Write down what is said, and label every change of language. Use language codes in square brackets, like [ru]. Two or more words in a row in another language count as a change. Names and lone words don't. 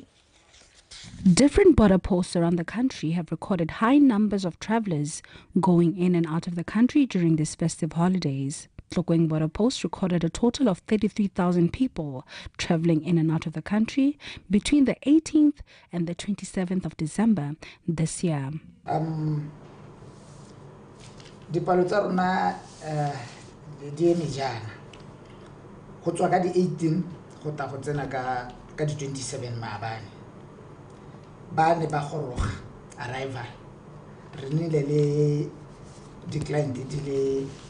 [en] Different border posts around the country have recorded high numbers of travelers going in and out of the country during these festive holidays. Tlokweng border post recorded a total of 33,000 people traveling in and out of the country between the 18th and the 27th of December this year. [tn] Dipalo tsa rona di eme jana go tswa ka di 18 go ta go tsena ka di 27 maabane ba ne ba goroga arrival re nile le decline di le